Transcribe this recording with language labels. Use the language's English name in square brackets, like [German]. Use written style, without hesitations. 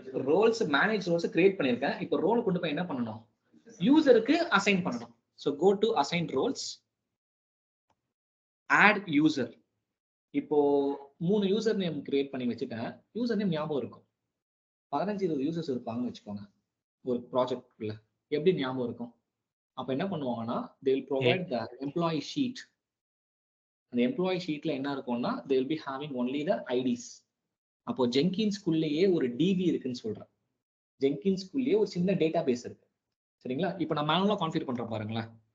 [Tamil] Rolle's, manage Rolle's create பண்ணிருக்கேன். இப்போ role கொண்டு போய் என்ன பண்ணணும்? யூசருக்கு அசைன் பண்ணணும். [English] So go to assign roles, add user. [Tamil] இப்போ 3 யூசர் நேம் கிரியேட் பண்ணி வச்சுட்டேன். யூசர் நேம் ஞாபகம் இருக்கும். 15-20 யூசர்ஸ் இருப்பாங்கன்னு வச்சுக்கோங்க ஒரு ப்ராஜெக்ட்ல. எப்படி ஞாபகம் இருக்கும்? அப்ப என்ன பண்ணுவாங்கன்னா, [English] they will provide the employee sheet. [Tamil] அந்த எம்ப்ளாயி ஷீட்ல என்ன இருக்கும்னா, [English] they will be having only the IDs. [Tamil] அப்போ ஜெங்கின்ஸ்குள்ளேயே ஒரு DB இருக்குன்னு சொல்றேன். ஜெங்கின்ஸ்குள்ளேயே ஒரு சின்ன டேட்டா பேஸ் இருக்கு. சரிங்களா? இப்போ நான் மேனுவலா கான்ஃபிகர் பண்றேன் பாருங்களேன்.